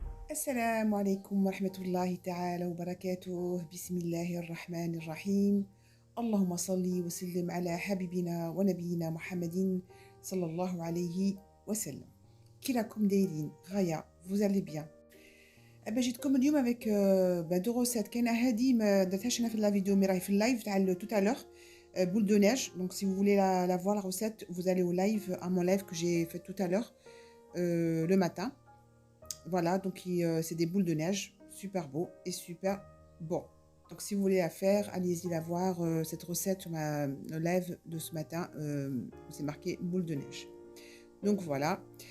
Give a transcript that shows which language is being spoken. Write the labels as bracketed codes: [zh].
[ar] السلام عليكم ورحمة الله تعالى وبركاته. بسم الله الرحمن الرحيم. اللهم صل وسلم على حبيبنا ونبينا محمد صلى الله عليه وسلم. كي راكم دايرين غاية؟ [fr] vous allez bien. [ar] جيتكم اليوم [fr] avec deux recettes. [ar] كاينة هادي ما درتهاش انا في لا فيديو مي راهي في اللايف تاع [fr] tout à l'heure. Boule de neige. Donc si vous voulez la voir la recette, vous allez au live, à mon live que j'ai fait tout à l'heure le matin. Voilà, donc c'est des boules de neige, super beau et super bon. Donc si vous voulez la faire, allez-y la voir. Cette recette sur ma live de ce matin, c'est marqué boule de neige. Donc voilà.